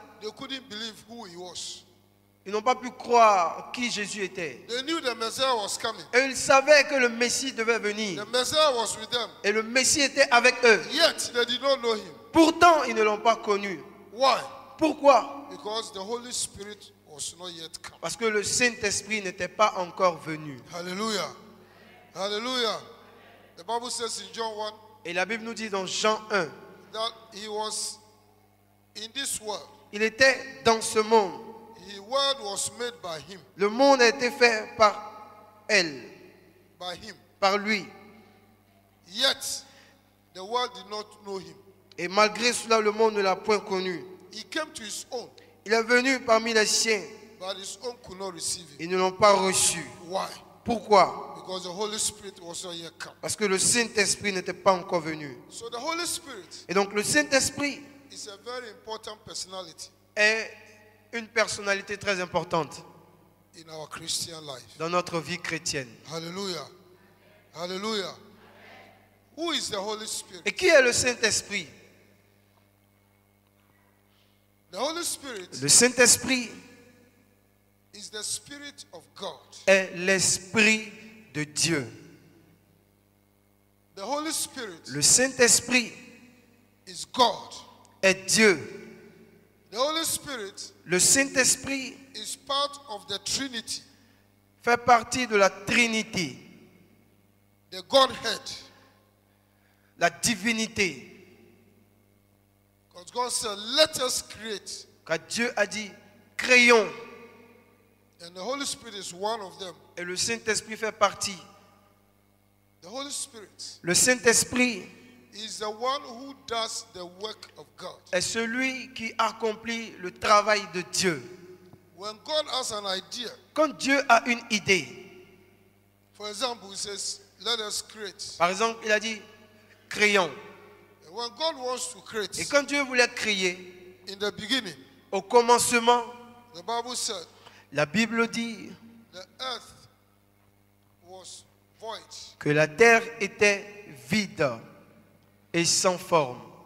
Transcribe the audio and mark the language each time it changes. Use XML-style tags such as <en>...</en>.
<en>they couldn't believe who he was.</en> <fr>ils n'ont pas pu croire qui Jésus était.</fr> <en>They knew the Messiah was coming.</en> <fr>Et ils savaient que le Messie devait venir.</fr> <en>The Messiah was with them.</en> <fr>Et le Messie était avec eux.</fr> <en>Yet they did not know him.</en> <fr>Pourtant, ils ne l'ont pas connu.</fr> <en>Why?</en> <fr>Pourquoi?</fr> <en>Because the Holy Spirit was not yet come.</en> <fr>Parce que le Saint-Esprit n'était pas encore venu.</fr> <en>Hallelujah. Hallelujah. The Bible says in John 1,</en> <fr>Et la Bible nous dit dans Jean 1,</fr> <en>that he was in this world.</en> <fr>il était dans ce monde.</fr> <en>The world was made by him,</en> <fr>Le monde a été fait par elle,</fr> <en>by him.</en> <fr>par lui.</fr> <en>Yet the world did not know him.</en> <fr>Et malgré cela, le monde ne l'a point connu.</fr> <en>He came to his own,</en> <fr>Il est venu parmi les siens.</fr> <en>but his own could not receive him.</en> <fr>Ils ne l'ont pas reçu.</fr> <en>Why?</en> <fr>Pourquoi?</fr> <en>Because the Holy Spirit was not yet come.</en> <fr>Parce que le Saint-Esprit n'était pas encore venu.</fr> <en>So the Holy Spirit</en> <fr>Et donc le Saint-Esprit</fr> <en>is a very important personality</en> <fr>est une personnalité très importante</fr> <en>in our Christian life.</en> <fr>dans notre vie chrétienne.</fr> <en>Hallelujah. Hallelujah. Who is the Holy Spirit?</en> <fr>Et qui est le Saint-Esprit?</fr> <en>The Holy Spirit</en> <fr>Le Saint-Esprit</fr> <en>is the Spirit of God.</en> <fr>est l'Esprit de Dieu.</fr> <en>The Holy Spirit</en> <fr>Le Saint-Esprit</fr> <en>is God.</en> <fr>est Dieu.</fr> <en>The Holy Spirit</en> <fr>Le Saint-Esprit</fr> <en>is part of the Trinity,</en> <fr>fait partie de la Trinité,</fr> <en>the Godhead.</en> <fr>la divinité.</fr> <en>Because God said, let us create.</en> <fr>Car Dieu a dit, créons.</fr> <en>And the Holy Spirit is one of them.</en> <fr>Et le Saint-Esprit fait partie.</fr> <en>The Holy Spirit</en> <fr>Le Saint-Esprit</fr> <en>is the one who does the work of God.</en> <fr>est celui qui accomplit le travail de Dieu.</fr> <en>When God has an idea,</en> <fr>Quand Dieu a une idée,</fr> <en>for example, he says, let us create.</en> <fr>par exemple, il a dit, créons.</fr> <en>And when God wants to</en> <fr>Et</fr> <en>create,</en> <fr>quand Dieu voulait créer,</fr> <en>in the beginning,</en> <fr>au commencement,</fr> <en>the Bible said,</en> <fr>la Bible dit</fr> <en>the earth was void</en> <fr>que la terre était vide et sans forme.</fr>